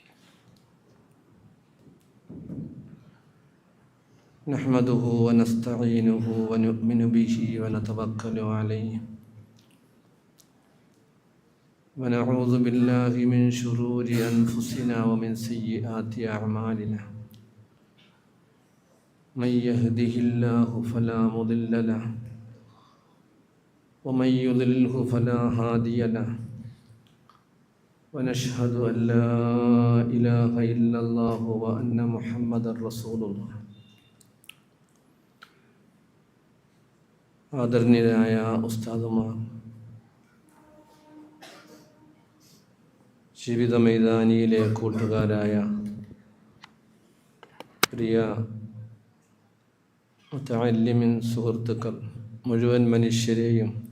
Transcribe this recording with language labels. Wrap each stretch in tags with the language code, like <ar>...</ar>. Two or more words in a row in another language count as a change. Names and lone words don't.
<ar>نحمده ونستعينه ونؤمن به ونتوكل عليه ونعوذ بالله من شرور أنفسنا ومن سيئات أعمالنا. من يهده الله فلا مضل له ومن يضلله فلا هادي له ونشهد أن لا إله إلا الله وأن محمدا رسول الله.</ar> <ml>ആദരണീയരായ ഉസ്താദുമാർ, ജീവിത മൈതാനിയിലെ കൂട്ടുകാരായ പ്രിയ മുതഅല്ലിമിൻ സുഹൃത്തുക്കൾ, മുഴുവൻ മനുഷ്യരെയും</ml>